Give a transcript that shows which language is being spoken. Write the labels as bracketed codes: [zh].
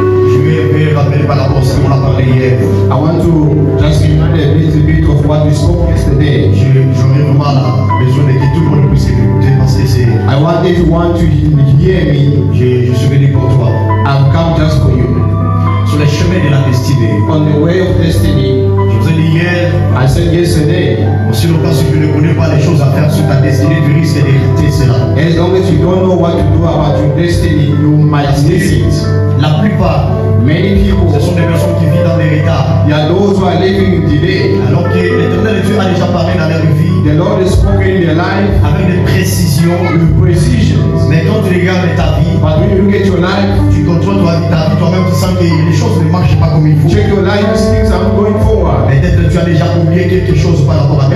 [fr] Je vais rappeler par rapport à ce qu'on a parlé hier. [en] I want to just remind a little bit of what we spoke yesterday. [fr] J'aurais vraiment besoin de que tout le monde puisse m'écouter parce que c'est. [en] I want everyone to hear me. [fr] Je suis venu pour toi. [en] I've come just for you. [fr] Sur les chemins de la destinée. [en] On the way of destiny, [fr] Je vous ai dit hier, [en] I said yesterday, [fr] aussi longtemps que tu ne connais pas les choses à faire sur ta destinée, tu risques d'hériter cela. [en] as long as you don't know what to do about your destiny, you might miss it. [fr] La plupart, [en] Many people, [fr] ce sont des personnes qui vivent dans des retards. [en] there are those who are living in delay. [fr] Alors que l'Éternel Dieu a déjà parlé dans leur vie [en] The Lord has spoken in their life [fr] avec des précisions. [en] with precision. [fr] Mais quand tu regardes ta vie, [en] But when you look at your life, [fr] tu contrôles ta vie toi-même, tu sens que les choses ne marchent pas comme il faut. [en] check your life, things are going forward. [fr] Peut-être que tu as déjà oublié quelque chose par rapport à ta